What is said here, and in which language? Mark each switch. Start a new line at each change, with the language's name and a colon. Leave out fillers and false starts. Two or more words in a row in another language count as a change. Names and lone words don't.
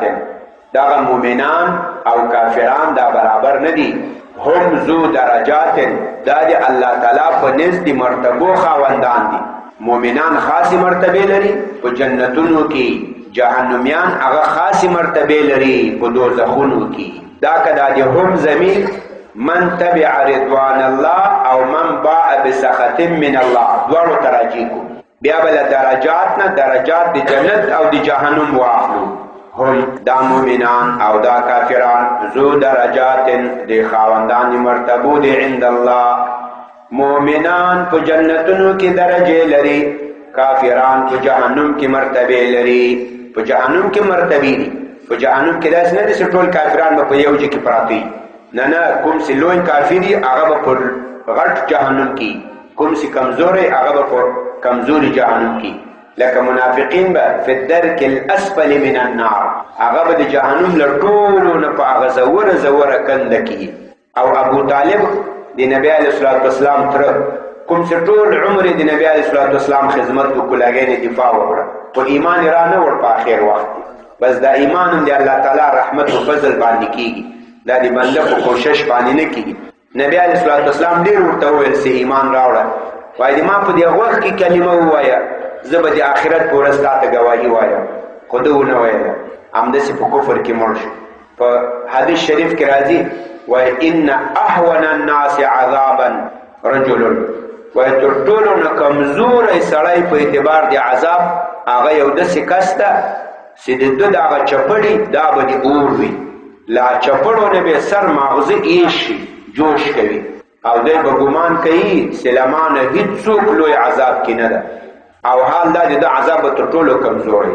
Pashto: دغه مؤمنان او کافران دا برابر نه دي.
Arabic: هم ذو درجات
Pashto: دا د الله تعالی په نزد مرتبو خاوندان دي. مؤمنان خاصی مرتبه لري په جنتونو کې، جهنميان هغه خاصی مرتبه لري په دوزخونو کې. دا کدا د هم ضمیر
Arabic: من تبع رضوان الله
Pashto: او
Arabic: من باع بسخط من الله
Pashto: دواړو تراجی کو. بیا بل درجات نه درجات د جنت او د جهنم واخلو. هم دا مؤمنان او دا کافران
Arabic: ذو درجات
Pashto: د خاوندان مرتبو دي
Arabic: عند الله.
Pashto: مؤمنان په جنتونو کې درجه لري، کافران په جهنم کې مرتبه لري. په جهنم کې مرتبه دي. په جهنم کې داس نه دي چې ټول کافران په یو ځای کې پراته دي. نه کوم چې لوی کافر دي هغه په غټ جهنم کې، کوم چې کمزوري هغه په کمزوري جهنم کې. لکه منافقین به
Arabic: فی الدرک الاسفل من النار،
Pashto: هغه به د جهنم له ټولو نه په هغه زوره کنده کې. او ابو طالب د نبی
Arabic: علیه الصلاة والسلام
Pashto: تر کوم چې ټول عمر د نبی
Arabic: علیه الصلاة والسلام
Pashto: خدمت وکړ، هغې دفاع وکړه، خو ایمان یې را نه وړ په آخر وخت. بس دا ایمان هم د الله تعالی رحمت او فضل باندې کېږي، دا د بنده په کوشش باندې نه کېږي. نبی
Arabic: علیه الصلاة والسلام
Pashto: ډېر ورته وویل چې ایمان راوړه، وایي ما په دې وخت کې کلمه ووایه، زه به د آخرت په ورځ تا ته ګواهي وایم، خو ده ونه ویله، همداسې په کفر کې مړ شو. په حدیث شریف کې راځي وایي
Arabic: ان اهون الناس عذابا رجل،
Pashto: وایي تر ټولو نه کمزوری سړی په اعتبار د عذاب هغه یو داسې کس ده چې د ده دغه چپړي دا به د اور وي، لا چپړو نه به سر ماغزه ایش شي، جوش کوي، او دی به ګمان کوي سلمانه هېڅوک لوی عذاب کې نه ده، او حال دا د عذاب به تر ټولو کمزوری.